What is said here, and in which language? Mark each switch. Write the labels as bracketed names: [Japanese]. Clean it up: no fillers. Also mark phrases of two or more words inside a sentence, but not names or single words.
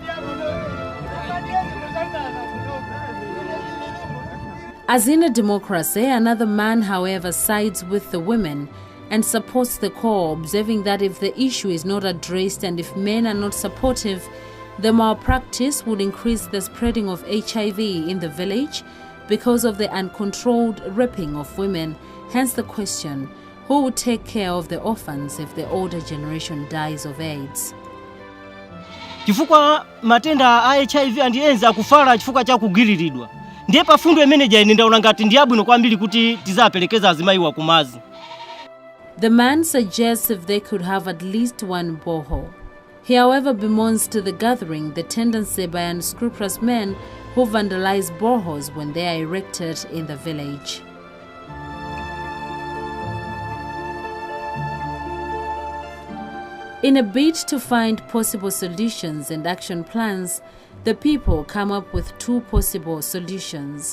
[English] As in a democracy, another man, however, sides with the women and supports the call, observing that if the issue is not addressed and if men are not supportive, the malpractice would increase the spreading of HIV in the village because of the uncontrolled raping of women. Hence the question, who will take care of the orphans if the older generation dies of AIDS? [Nyanja] Chifukwa matenda a HIV andiyenza akufala chifukwa cha kugiriridwa. Ndiye pafundo manager ine ndaona ngati ndi abwino kwambiri kuti tizapelekeza azimayiwa kumazi. [English] The man suggests if they could have at least one borehole. He, however, bemoans to the gathering the tendency by unscrupulous men who vandalize boreholes when they are erected in the village. In a bid to find possible solutions and action plans, the people come up with two possible solutions.